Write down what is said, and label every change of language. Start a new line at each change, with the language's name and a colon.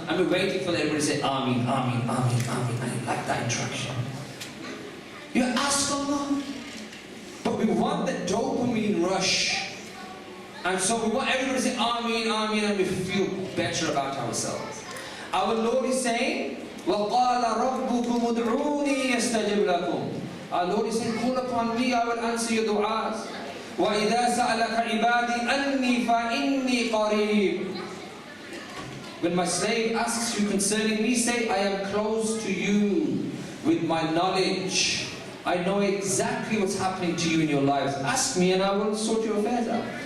English: And we're waiting for everybody to say Ameen, Ameen, Ameen, Ameen. I like that interaction. You ask Allah. But we want the dopamine rush. And so we want everybody to say Ameen, Ameen, and we feel better about ourselves. Our Lord is saying,
Arabic: وَقَالَ رَبُّكُمُ ادْعُونِي يَسْتَجِبْ لَكُمْ.
English: Our Lord is saying, call upon me, I will answer your du'as.
Arabic: وَإِذَا سَأَلَكَ عِبَادِي أَنِّي فَإِنِّي قَرِيبٌ.
English: When my slave asks you concerning me, say, I am close to you with my knowledge. I know exactly what's happening to you in your lives. Ask me and I will sort your affairs out.